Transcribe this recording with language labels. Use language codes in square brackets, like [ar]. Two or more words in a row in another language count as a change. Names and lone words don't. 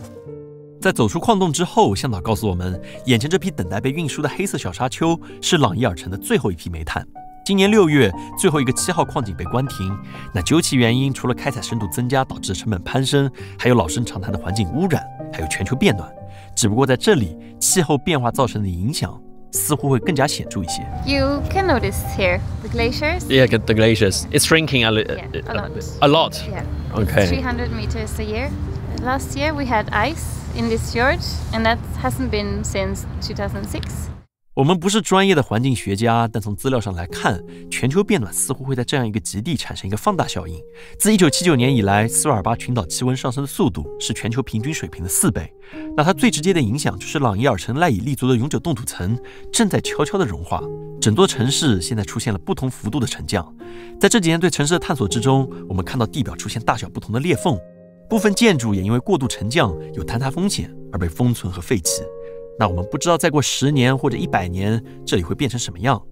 [zh] 在走出礦洞之後，向導告訴我們，眼前這批等待被運輸的黑色小沙丘是朗伊爾城的最後一批煤炭。今年6月，最後一個7號礦井被關停。那究其原因，除了開採深度增加導致成本攀升，還有老生常談的環境污染，還有全球變暖。只不過在這裡，氣候變化造成的影響似乎會更加顯著一些。 [en] You can notice here the glaciers. Yeah, the glaciers. It's shrinking a lot. A lot. Yeah. Okay. 300 meters a year. Last year we had ice in this fjord, and that hasn't been since 2006. [zh] 我們不是專業的環境學家，但從資料上來看，全球變暖似乎會在這樣一個極地產生一個放大效應。自1979年以來，斯瓦爾巴群島氣溫上升的速度是全球平均水平的4倍。那它最直接的影響就是朗伊爾城賴以立足的永久凍土層正在悄悄的融化，整座城市現在出現了不同幅度的沉降。在這幾年對城市的探索之中，我們看到地表出現大小不同的裂縫。部分建築也因為過度沉降有坍塌風險而被封存和廢棄。那我們不知道再過10年或者100年，這裡會變成什麼樣。